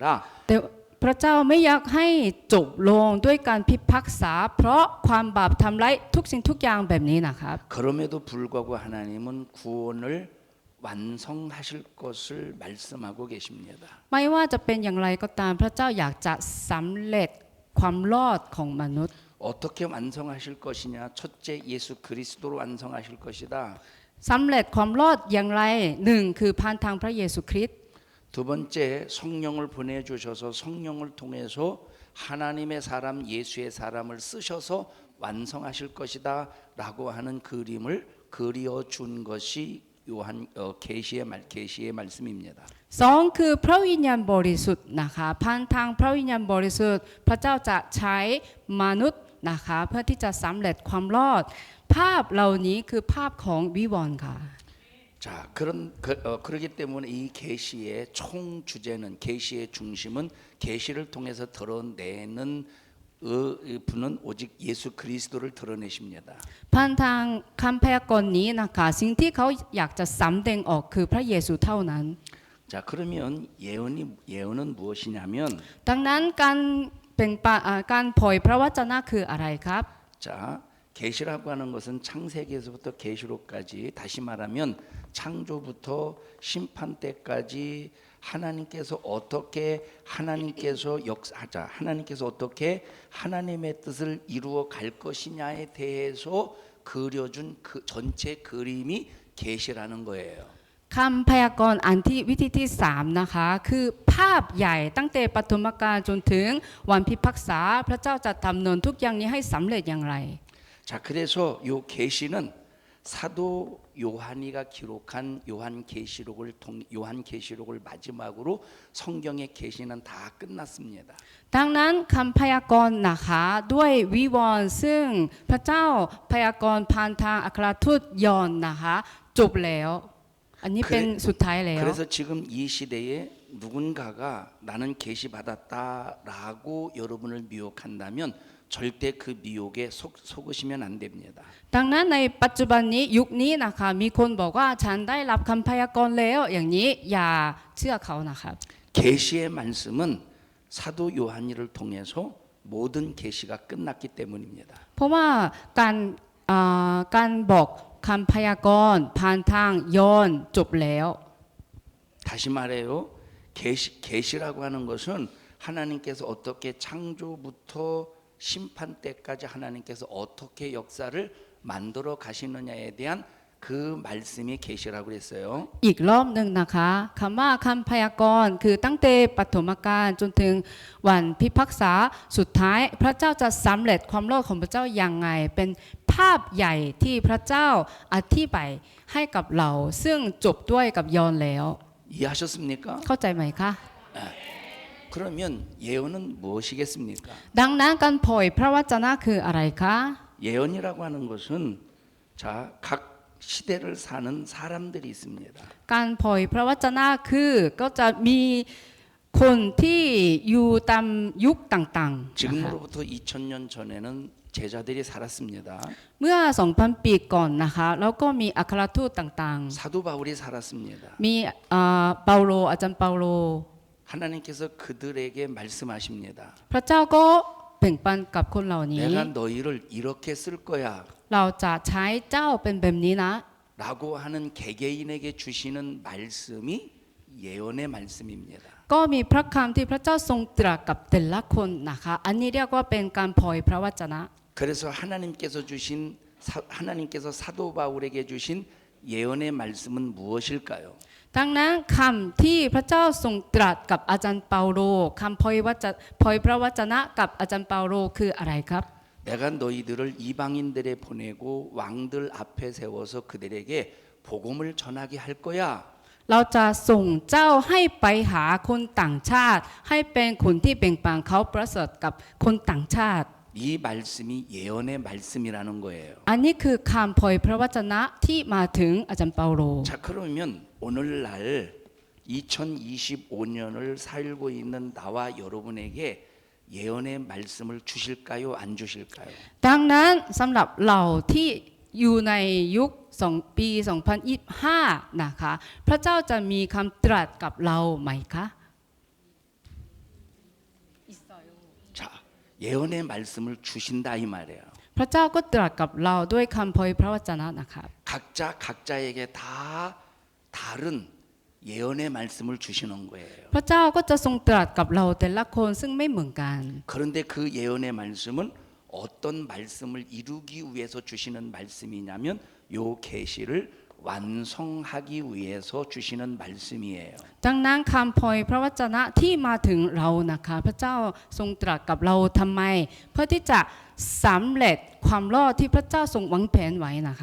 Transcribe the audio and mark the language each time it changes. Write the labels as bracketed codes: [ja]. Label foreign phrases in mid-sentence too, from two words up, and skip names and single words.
[th] แต่พระเจ้าไม่อยากให้จบลงด้วยการพิพากษาเพราะความบาปทำร้ายทุกสิ่งทุกอย่างแบบนี้นะครับ [ko] 그럼에도 불구하고 하나님은 구원을 완성하실 것을 말씀하고 계십니다. [th] ไม่ว่าจะเป็นอย่างไรก็ตามพระเจ้าอยากจะสำเร็จความรอดของมนุษย์ [ko] 어떻게 완성하실 것이냐? 첫째 예수 그리스도로 완성하실 것이다. [th] สำเร็จความรอดอย่างไรหนึ่งคือผ่านทางพระเยซูคริสต์ [ko] 두 번째 성령을 보내주셔서 성령을 통해서 하나님의 사람 예수의 사람을 쓰셔서 완성하실 것이다 라고 하는 그림을 그려준 것이 요한 계시의 말씀입니다. [th] สองคือพระวิญญาณบริสุทธิ์นะคะผ่านทางพระวิญญาณบริสุทธิ์พระเจ้าจะใช้มนุษย์นะคะเพื่อที่จะสำเร็จความรอดภาพเหล่านี้คือภาพของวิวรณ์ค่ะ [ko] 자, 그러기 때문에 이 계시의 총 주제는 계시의 중심은 계시를 통해서 드러내는 분은 오직 예수 그리스도를 드러내십니다. [th] ผ่านทางคำพยากรณ์นี้นะคะสิ่งที่เขาอยากจะสำแดงออกคือพระเยซูเท่านั้น [ko] 자, 그러면 예언은 무엇이냐면 [th] ดังนั้นการเผยพระวจนะคืออะไรครับ [ko] 자, 계시라고 하는 것은 창세기에서부터 계시록까지 다시 말하면 창조부터 심판 때까지 하나님께서 어떻게 하나님께서 어떻게 하나님의 뜻을 이루어 갈 것이냐에 대해서 그려준 그 전체 그림이 계시라는 거예요. [th] คำพยากรณ์อันที่วิธีที่สามนะคะคือภาพใหญ่ตั้งแต่ปฐมกาลจนถึงวันพิพากษาพระเจ้าจะดำเนินทุกอย่างนี้ให้สำเร็จอย่างไร [ko] 자, 그래서 요 계시는 사도 요한이가 기록한 요한계시록을 마지막으로 성경의 계시는 다 끝났습니다. [th] ดังนั้นคำพยากรณ์นะคะด้วยวิวรณ์ซึ่งพระเจ้าพยากรณ์ผ่านทางอัครทูตยอห์นนะคะจบแล้วอันนี้เป็นสุดท้ายแล้ว [ko] 그래서 지금 이 시대에 누군가가 나는 계시 받았다라고 여러분을 미혹한다면 절대 그 미혹에 속으시면 안 됩니다. [th] ดังนั้นในปัจจุบันนี้ยุคนี้นะคะมีคนบอกว่าฉันได้รับคำพยากรณ์แล้วอย่างนี้อย่าเชื่อเขานะครับ [ko] 계시의 말씀은 사도 요한이를 통해서 모든 계시가 끝났기 때문입니다. [th] เพราะว่าการบอกคำพยากรณ์ผ่านทางยอห์นจบแล้ว [ko] 다시 말해요. 계시라고 하는 것은 하나님께서 어떻게 창조부터 심판 때까지 하나님께서 어떻게 역사를 만들어 가시느냐에 대한 그 말씀이 계시라고 그랬어요. [th] อีกรอบหนึ่งนะคะคำว่าคำพยากรณ์คือตั้งแต่ปฐมกาลจนถึงวันพิพากษาสุดท้ายพระเจ้าจะสำเร็จความรอดของพระเจ้าอย่างไงเป็นภาพใหญ่ที่พระเจ้าอธิบายให้กับเราซึ่งจบด้วยกับยอห์นแล้ว [ko] 이해하셨습니까? [th] เข้าใจไหมคะ [ko] 그러면 예언은 무엇이겠습니까? [th] ดังนั้นการเผยพระวจนะคืออะไรคะ [ko] 예언이라고 하는 것은 자, 각 시대를 사는 사람들이 있습니다. [th] การเผยพระวจนะคือก็จะมีคนที่อยู่ตามยุคต่างๆนะคะ [ko] 지금으로부터 2000년 전에는 제자들이 살았습니다. [th] เมื่อ 2,000 ปีก่อนนะคะแล้วก็มีอัครทูตต่าง [ko] 사도 바울이 살았습니다. [th] ๆมีเปาโลอาจารย์เปาโล [ko] 하나님께서 그들에게 말씀하십니다. [th] พระเจ้าก็แบ่งปันกับคนเหล่านี้ [ko] 내가 너희를 이렇게 쓸 거야 [th] เราจะใช้เจ้าเป็นแบบนี้นะ [ko] 라고 하는 개개인에게 주시는 말씀이 예언의 말씀입니다. [th] ก็มีพระคำที่พระเจ้าทรงตรัสกับแต่ละคนนะคะอันนี้เรียกว่าเป็นการเผยพระวจนะ [ko] 그래서 하나님께서 사도 바울에게 주신 예언의 말씀은 무엇일까요? [th] ดังนั้นคำที่พระเจ้าทรงตรัสกับอาจารย์เปาโลคำเผยพระวจนะกับอาจารย์เปาโลคืออะไรครับ [ko] 내가 너희들을 이방인들에 보내고 왕들 앞에 세워서 그들에게 복음을 전하게 할 거야. [th] เราจะส่งเจ้าให้ไปหาคนต่างชาติให้เป็นคนที่แบ่งปันเขาประเสริฐกับคนต่างชาติ [ko] 이 말씀이 예언의 말씀이라는 거예요. [th] อันนี้คือคำเผยพระวจนะที่มาถึงอาจารย์เปาโล [ko] 자, 그러면 오늘날 2025년을 살고 있는 나와 여러분에게 예언의 말씀을 주실까요? 안 주실까요? [th] ดังนั้นสำหรับเราที่อยู่ในยุคปี 2025 นะคะพระเจ้าจะมีคำตรัสกับเราไหมคะ [ko] 자, 예언의 말씀을 주신다 이 말이에요. [th] พระเจ้าก็ตรัสกับเราด้วยคำเผยพระวจนะนะคะ [ko] 각자에게 다 다른 예언의 말씀을 주시는 거예요. [th] พระเจ้าก็จะทรงตรัสกับเราแต่ละคนซึ่งไม่เหมือนกัน [ko] 그런데 그 예언의 말씀은 어떤 말씀을 이루기 위해서 주시는 말씀이냐면 요 계시를 완성하기 위해서 주시는 말씀이에요. [th] ดังนั้นคำเผยพระวจนะที่มาถึงเรานะคะพระเจ้าทรงตรัสกับเราทำไม เพื่อที่จะสำเร็จความรอดที่พระเจ้าทรงวางแผนไว้นะคะ